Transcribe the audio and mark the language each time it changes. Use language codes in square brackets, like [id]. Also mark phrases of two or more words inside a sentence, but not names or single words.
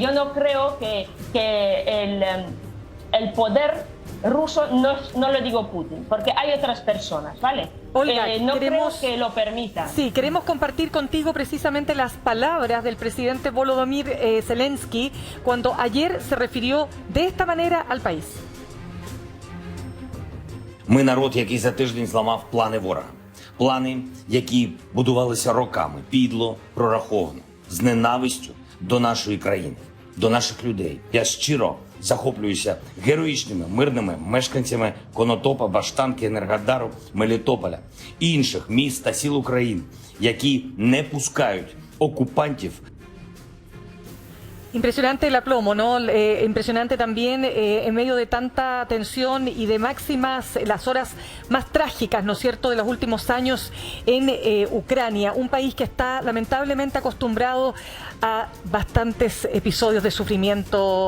[es] Yo no creo que el poder ruso, no lo digo Putin, porque hay otras personas, ¿vale? Olga, no creo que lo permita. Sí, queremos compartir contigo precisamente las palabras del presidente Volodymyr Zelensky cuando ayer se refirió de esta manera al país. [uk] Ми народ, який за тиждень зламав плани ворога. Плани, які будувалися роками, підло, прораховано, з ненавистю до нашої країни, до наших людей. Я щиро захоплююся героїчними мирними мешканцями Конотопа, Баштанки, Енергодару, Мелітополя і інших міст та сіл України, які не пускають окупантів. [es] Impresionante el aplomo, ¿no? Impresionante también en medio de tanta tensión y de máximas, las horas más trágicas, ¿no es cierto?, de los últimos años en Ucrania, un país que está lamentablemente acostumbrado a bastantes episodios de sufrimiento.